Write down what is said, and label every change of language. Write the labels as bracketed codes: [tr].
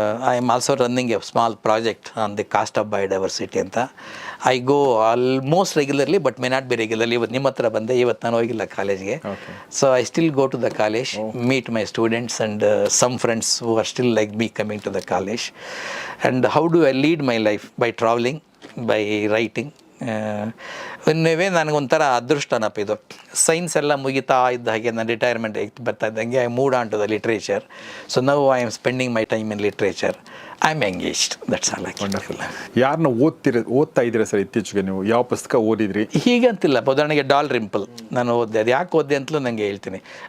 [en] I am also running a small project on the cost of biodiversity ಅಂತ. I go almost regularly but may not be regularly. [kn] ಇವತ್ತು ನಿಮ್ಮ ಹತ್ರ ಬಂದೆ, ಇವತ್ತು ನಾನು ಹೋಗಿಲ್ಲ ಕಾಲೇಜ್ಗೆ. [en] So I still go to the college, meet my students and some friends who are still like me coming to the college. And how do I lead my life? By traveling, by writing. [kn] ಇನ್ನವೇ ನನಗೊಂಥರ ಅದೃಷ್ಟನಪ್ಪ ಇದು. Science ಎಲ್ಲ ಮುಗಿತಾ ಇದ್ದ ಹಾಗೆ ನಾನು retirement ಬರ್ತಾ ಇದ್ದಂಗೆ [en] I moved on to the literature. So now I am spending my time in literature. I am engaged, that's all. Wonderful. [kn] ಯಾರನ್ನ ಓದ್ತಾ ಇದ್ದೀರಾ ಸರ್ ಇತ್ತೀಚೆಗೆ ನೀವು? ಯಾವ ಪುಸ್ತಕ ಓದಿದ್ರಿ? ಹೀಗಂತಿಲ್ಲ, ಉದಾಹರಣೆಗೆ ಡಾಲ್ ರಿಂಪಲ್ ನಾನು ಓದಿದೆ. ಅದು ಯಾಕೆ ಓದಿದೆ ಅಂತಲೂ ನನಗೆ ಹೇಳ್ತೀನಿ.